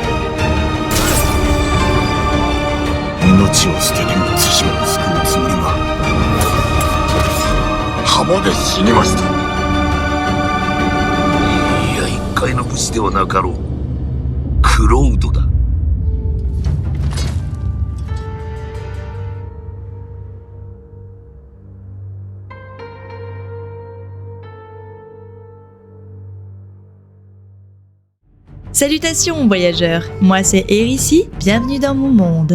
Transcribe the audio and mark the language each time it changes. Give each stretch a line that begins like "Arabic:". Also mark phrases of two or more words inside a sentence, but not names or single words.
Japanese: 命を捨てても対馬を救うつもりが浜で死にました。いや、一介の武士ではなかろう。クロードだ。
French: Salutations voyageurs, moi c'est Erici, bienvenue dans mon monde.